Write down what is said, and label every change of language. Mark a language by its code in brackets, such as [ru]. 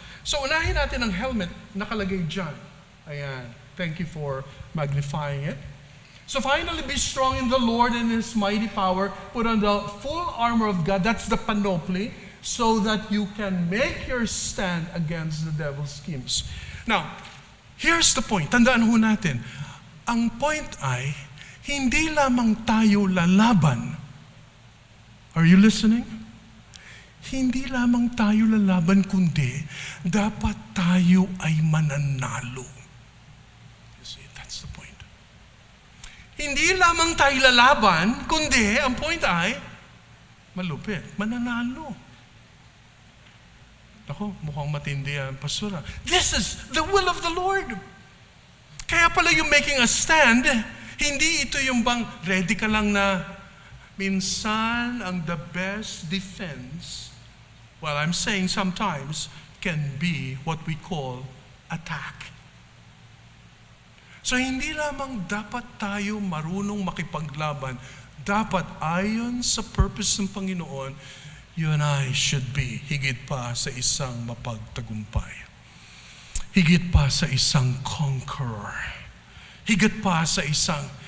[tl] So unahin natin ang helmet, nakalagay dyan. Ayan, [en] thank you for magnifying it. So finally, be strong in the Lord and His mighty power. Put on the full armor of God, that's the panoply, so that you can make your stand against the devil's schemes. Now, here's the point. [tl] Tandaan ho natin. Ang point ay, hindi lamang tayo lalaban. [en] Are you listening? [tl] Hindi lamang tayo lalaban, kundi dapat tayo ay mananalo. [en] You see, that's the point. [tl] Hindi lamang tayo lalaban, kundi ang point ay, malupit, mananalo. Ako, mukhang matindi ang pastora. [en] This is the will of the Lord. [tl] Kaya pala yung [en] making a stand, [tl] hindi ito yung bang ready ka lang na minsan ang [en] the best defense, well, I'm saying sometimes, can be what we call attack. [tl] So hindi lamang dapat tayo marunong makipaglaban, dapat ayon sa purpose ng Panginoon, [en] you and I should be [tl] higit pa sa isang mapagtagumpay. Higit pa sa isang conqueror. Higit pa sa isang...